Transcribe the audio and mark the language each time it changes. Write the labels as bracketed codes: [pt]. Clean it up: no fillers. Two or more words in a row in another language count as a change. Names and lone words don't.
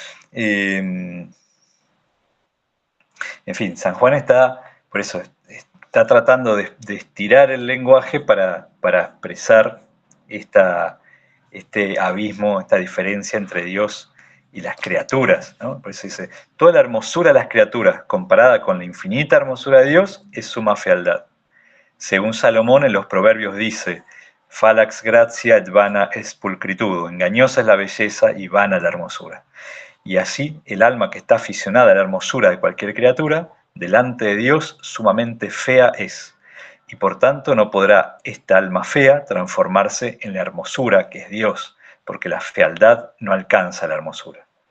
[es] En fin, San Juan por eso, está tratando de estirar el lenguaje para expresar este abismo, esta diferencia entre Dios y las criaturas, ¿no? Por eso dice, toda la hermosura de las criaturas comparada con la infinita hermosura de Dios es suma fealdad. Según Salomón en los Proverbios dice, [la] Falax gratia et vana es pulcritudo, [es] engañosa es la belleza y vana la hermosura. Y así el alma que está aficionada a la hermosura de cualquier criatura, delante de Dios sumamente fea es. Y por tanto no podrá esta alma fea transformarse en la hermosura que es Dios, porque la fealdad no alcanza la hermosura.